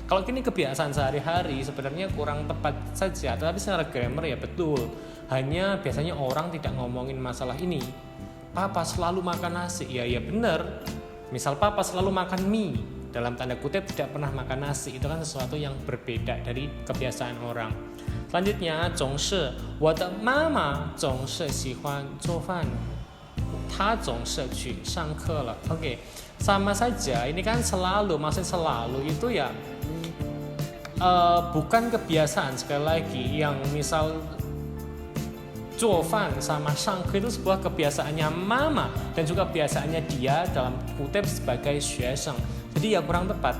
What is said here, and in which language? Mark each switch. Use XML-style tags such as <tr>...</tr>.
<id>Kalau ini kebiasaan sehari-hari sebenarnya kurang tepat saja, tetapi secara grammar ya betul. Hanya biasanya orang tidak ngomongin masalah ini. Papa selalu makan nasi, ya benar. Misal papa selalu makan mie, dalam tanda kutip tidak pernah makan nasi, itu kan sesuatu yang berbeda dari kebiasaan orang. Selanjutnya,</id> <zh>总是我的妈妈总是喜欢做饭，她总是去上课了。</zh> <id>Oke, sama saja. Ini kan selalu, maksudnya selalu itu ya bukan kebiasaan. Sekali lagi, yang misal 做饭 sama 上课 itu sebuah kebiasaannya mama dan juga kebiasaannya dia dalam kutip sebagai 学生. Jadi ya kurang tepat.</id>